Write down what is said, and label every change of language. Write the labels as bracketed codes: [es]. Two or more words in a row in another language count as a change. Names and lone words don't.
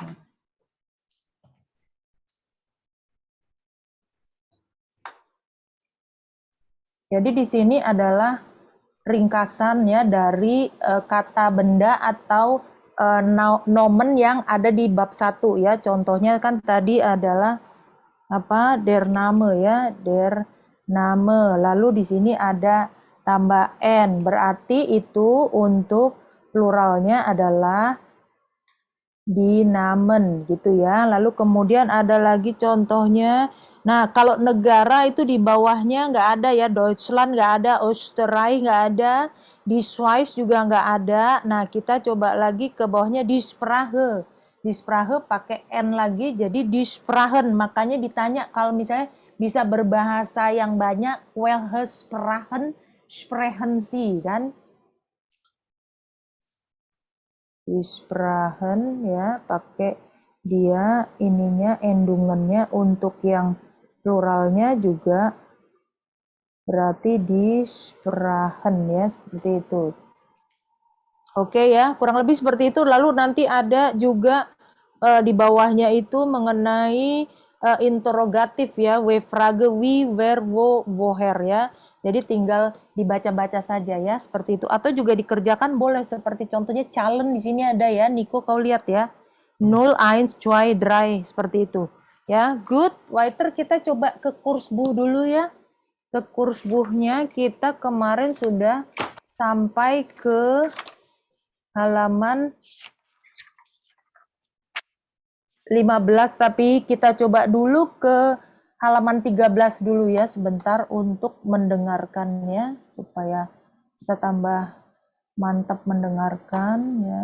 [id] Jadi di sini adalah ringkasan ya dari kata benda atau nomen yang ada di bab 1 ya. Contohnya kan tadi adalah apa? [de] Der Name ya, der Name. [id] Lalu di sini ada tambah n, berarti itu untuk pluralnya adalah [de] die Namen [id] gitu ya. Lalu kemudian ada lagi contohnya. Nah, kalau negara itu di bawahnya nggak ada ya, Deutschland nggak ada, Österreich nggak ada, di Schweiz juga nggak ada. Nah, kita coba lagi ke bawahnya [de] die Sprache. Die Sprache [id] pakai N lagi, jadi [de] die Sprachen. [id] Makanya ditanya kalau misalnya bisa berbahasa yang banyak, [de] welche Sprachen sprechen Sie, kan? Die Sprachen [id] ya, pakai dia ininya endungannya untuk yang pluralnya juga berarti [de] di Sprachen [id] ya, seperti itu. Oke ya, kurang lebih seperti itu. Lalu nanti ada juga di bawahnya itu mengenai interrogatif ya, [de] we frage wie, wer, wo, woher ya. [id] Jadi tinggal dibaca-baca saja ya, seperti itu. Atau juga dikerjakan boleh, seperti contohnya challenge di sini ada ya, Nico kau lihat ya. 0, 1, 2, 3, seperti itu. Ya, good. Weiter kita coba ke Kursbuch dulu ya. Ke Kursbuchnya kita kemarin sudah sampai ke halaman 15, tapi kita coba dulu ke halaman 13 dulu ya sebentar untuk mendengarkannya supaya kita tambah mantap mendengarkan ya.